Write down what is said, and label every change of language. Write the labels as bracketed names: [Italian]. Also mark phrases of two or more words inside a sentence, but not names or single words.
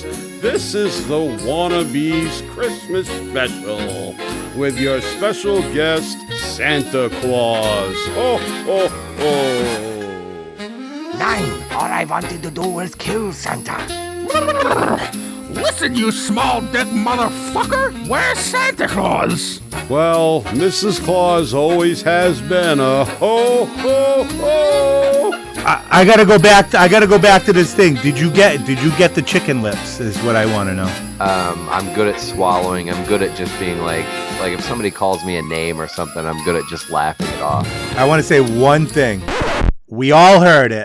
[English] This is the Wannabeez Christmas Special with your special guest, Santa Claus. Ho, ho, ho. 9. All I wanted to do was kill Santa. Listen, you small dick motherfucker! Where's Santa Claus? Well, Mrs. Claus always has been a ho, ho, ho. I gotta go back. I gotta go back to this thing. Did you get the chicken lips? Is what I want to know. I'm good at swallowing. I'm good at just being like if somebody calls me a name or something, I'm good at just laughing it off. I want to say one thing. We all heard it.